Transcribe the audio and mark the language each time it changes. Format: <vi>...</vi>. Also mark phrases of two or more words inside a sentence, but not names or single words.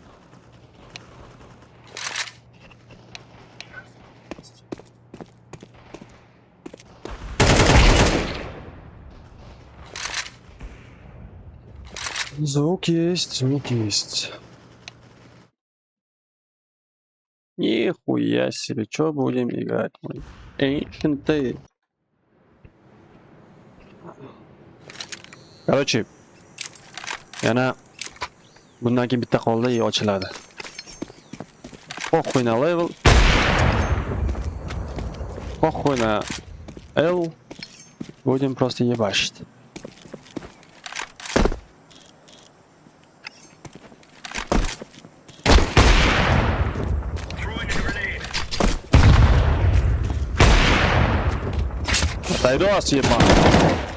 <ru>Звук есть. Нихуя себе, чё будем играть, мы?</ru> <uz>Ancient. Короче, yana bundan keyin bitta qoldi, ochiladi.</uz> <ru>Похуй на level. Похуй на L. Будем просто ебашить. Тайдос, ебаный.</ru>